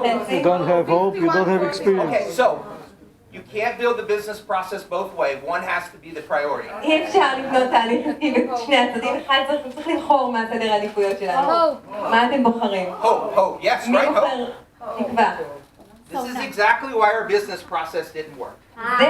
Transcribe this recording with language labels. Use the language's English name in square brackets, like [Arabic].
[English] You don't have hope, you don't have experience. Okay, so you can't build the business process both ways. One has to be the priority. [Hebrew] אי אפשר לבנות תהליך עסקי בשני הצדדים, אחד צריך לבחור מה סדר העדיפויות שלנו. מה אתם בוחרים? [English] Hope, yes, [Hebrew] מי [English] right? Hope. [Hebrew] בוחר תקווה? [English] This is exactly why our business process didn't work.